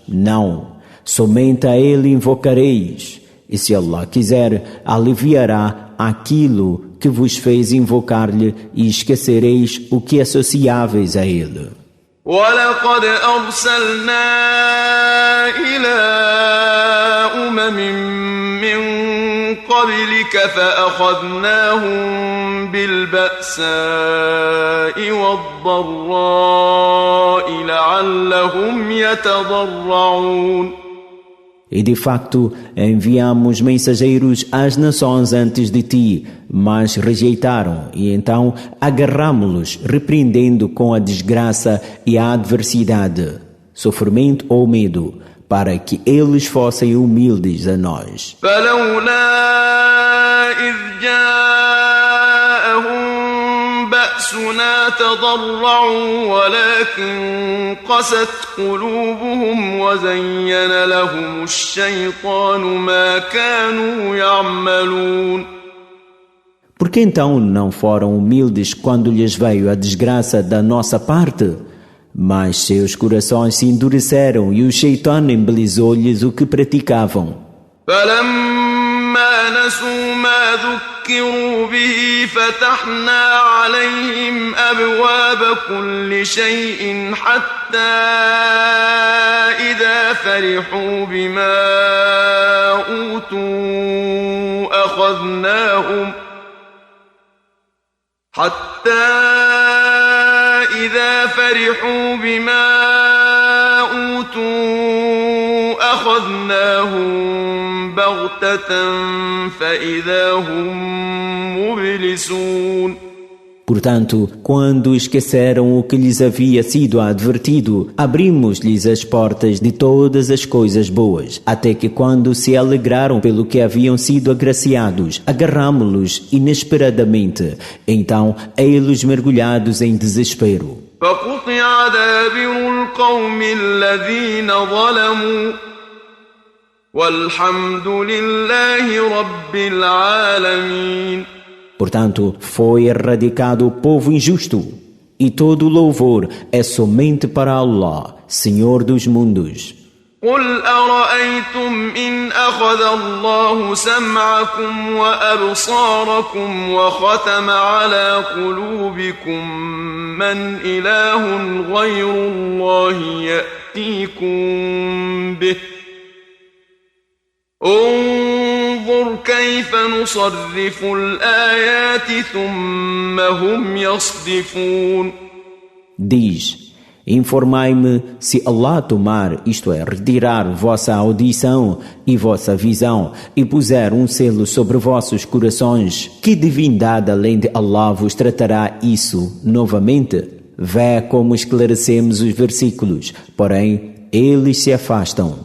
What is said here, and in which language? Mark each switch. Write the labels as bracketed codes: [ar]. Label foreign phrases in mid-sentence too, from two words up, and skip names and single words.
[pt] Não. Somente a Ele invocareis, e se Allah quiser, aliviará aquilo que vos fez invocar-lhe e esquecereis o que associáveis a Ele. [ar] وَلَقَدْ أَرْسَلْنَا إِلَىٰ مِن قَبْلِكَ فَأَخَذْنَاهُم بِالْبَأْسَاءِ وَالضَّرَّاءِ لَعَلَّهُمْ يَتَضَرَّعُونَ. [pt] E de facto enviamos mensageiros às nações antes de ti, mas rejeitaram, e então agarramo-los, repreendendo com a desgraça e a adversidade, sofrimento ou medo, para que eles fossem humildes a nós. [ar] بأسنا تضرعوا ولكن قست قلوبهم وزين لهم الشيطان ما كانوا يعملون. [pt] Por que então não foram humildes quando lhes veio a desgraça da nossa parte? Mas seus corações se endureceram e o Shaitã embelezou-lhes o que praticavam. [ar] فلما نسوا ما ذكروا به فتحنا عليهم أبواب كل شيء حتى إذا فرحوا بما أوتوا أخذناهم بغتة فإذا هم مبلسون. [pt] Portanto, quando esqueceram o que lhes havia sido advertido, abrimos-lhes as portas de todas as coisas boas, até que quando se alegraram pelo que haviam sido agraciados, agarramo-los inesperadamente, então eles mergulhados em desespero. [ar] فقطع دابر القوم الذين ظلموا والحمد لله رب العالمين. [pt] Portanto, foi erradicado o povo injusto, e todo o louvor é somente para Allah, Senhor dos mundos. [ar] قل أرأيتم إن أخذ الله سمعكم وأبصاركم وختم على قلوبكم من إله غير الله يأتيكم به انظر كيف نصرف الآيات ثم هم يصدفون. [pt] Diz: Informai-me se Allah tomar, isto é, retirar vossa audição e vossa visão e puser um selo sobre vossos corações, que divindade além de Allah vos tratará isso novamente? Vê como esclarecemos os versículos, porém eles se afastam.